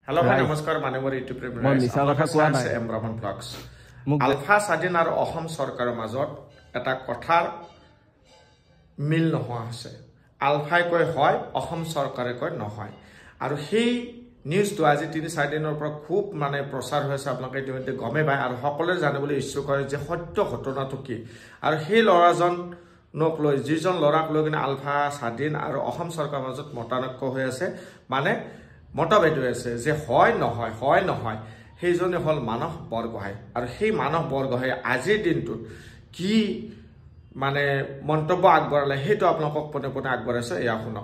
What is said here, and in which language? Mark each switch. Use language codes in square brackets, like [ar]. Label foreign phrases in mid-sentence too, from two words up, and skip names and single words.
[as] Hello, namaskar. Manemor YouTube premiere. M Raman Vlogs. আলফা স্বাধীন আৰু অসম চৰকাৰ মাজত এটা কথাৰ মিল নোহোৱা আছে. আলফা কয় হয়, অসম চৰকাৰে কয় নহয়. আৰু এই নিউজ টো আজি 3-4 দিনৰ পৰা খুব মানে প্ৰচাৰ হৈছে আপোনালোকে ইতিমধ্যে গমে পায় আৰু সকলোৱে জানিবলৈ ইচ্ছুক হয় যে সত্য ঘটনাটো কি আৰু সেই লৰাজন নক লৈ যিজন লৰাক লৈ কিনে আলফা স্বাধীন আৰু অসম চৰকাৰৰ মাজত মতানৈক্য হৈ আছে মানে মতভেদ হৈ আছে যে হয় নহয় সেইজনে হল মানস বৰগোহাঁই আৰু সেই মানস বৰগোহাঁই আজিৰ দিনটোত কি মানে মন্তব্য আগবঢ়ালে সেইটো আপোনালোকক পোনে আগবঢ়াইছে এয়া শুনক